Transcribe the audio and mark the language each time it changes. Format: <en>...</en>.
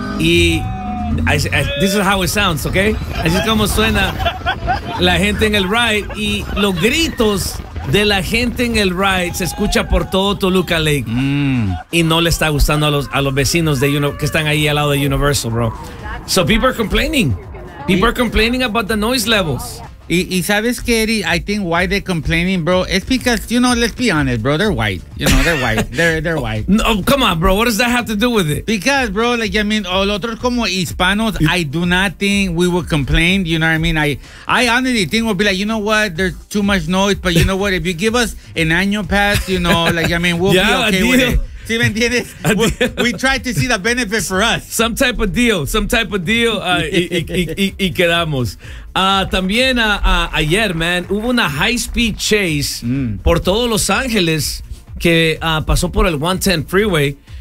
<es>Y</es> <en>this is how it sounds, okay?</en> <es>Así es como suena la gente en el ride. Y los gritos de la gente en el ride se escucha por todo Toluca Lake. Y no le está gustando a los vecinos de que están ahí al lado de Universal, bro.</es> <en>So people are complaining. People are complaining about the noise levels.</en> <es>Y sabes que,</es> <en>Eddie, I think why they're complaining, bro, it's because, you know, let's be honest, bro, they're white. You know, they're white. They're white. No, come on, bro, what does that have to do with it? Because, bro, like, I mean, all</en> <es>otros como hispanos,</es> <en>I do not think we would complain, you know what I mean? I honestly think we'll be like, you know what, there's too much noise, but you know what, if you give us an annual pass, you know, like, I mean, we'll be okay with it.</en> <es>¿Sí me entiendes?</es> <en>We tried to see the benefit for us. Some type of deal. Some type of deal.</en> <es>y quedamos. También ayer, man, hubo una high-speed chase por todo Los Ángeles que pasó por el 110 freeway.</es>